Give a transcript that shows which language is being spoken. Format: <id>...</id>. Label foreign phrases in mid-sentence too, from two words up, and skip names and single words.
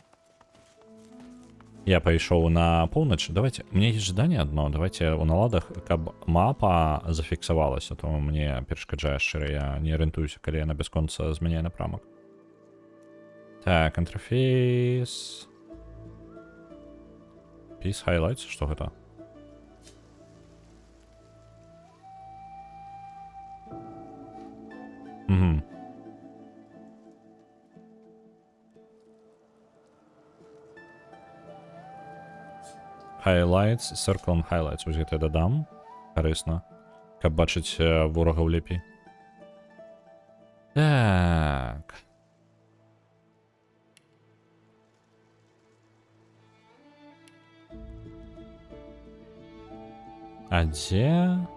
<be>Я пайшоў на поўнач.</be> <ru>Давайте, мне есть</ru> <be>жаданне одно. Давайте у наладах, каб мапа зафіксавалася, то мне перашкаджае шчыра, я не арыентуюся, калі яна бясконца змяняе напрамак. Так, інтэрфейс.</be> <en>Piece highlights,</en> <be>што гэта?</be> <en>Highlights, circle highlights.</en> <be>Вось гэта я дадам. Карысна. Каб бачыць ворагаў лепей. Так. А дзе?</be>